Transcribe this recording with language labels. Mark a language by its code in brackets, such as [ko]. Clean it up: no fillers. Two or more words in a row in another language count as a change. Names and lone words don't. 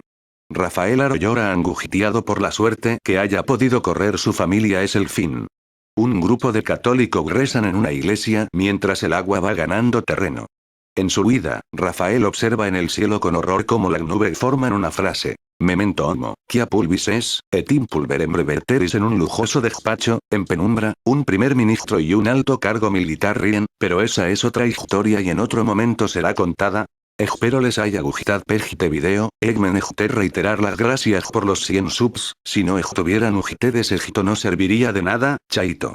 [es] Rafael Aro llora angustiado por la suerte que haya podido correr su familia es el fin. Un grupo de católicos rezan en una iglesia mientras el agua va ganando terreno. En su huida, Rafael observa en el cielo con horror cómo las nubes forman una frase. [la] Memento homo, quia pulvis es, et in pulverem reverteris [es] en un lujoso despacho, en penumbra, un primer ministro y un alto cargo militar ríen, pero esa es otra historia y en otro momento será contada. Espero les haya gustado este video, me gustaría reiterar las gracias por los 100 subs, si no estuvieran ustedes esto no serviría de nada, chaito.